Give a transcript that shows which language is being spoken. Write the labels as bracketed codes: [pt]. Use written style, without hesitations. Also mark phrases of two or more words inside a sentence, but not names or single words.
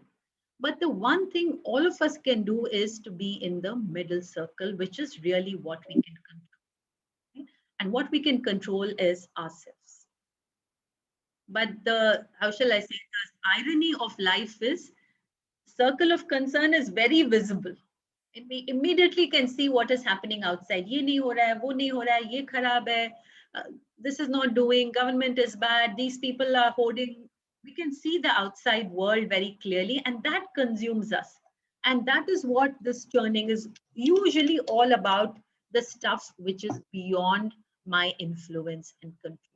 [en] But the one thing all of us can do is to be in the middle circle, which is really what we can control. Right? And what we can control is ourselves. But how shall I say, the irony of life is circle of concern is very visible. And we immediately can see what is happening outside. [hi] Ye nahi ho raha hai, wo nahi ho raha hai, ye kharab hai, [en] this is not doing, government is bad, these people are hoarding. We can see the outside world very clearly, and that consumes us. And that is what this churning is usually all about, the stuff which is beyond my influence and control.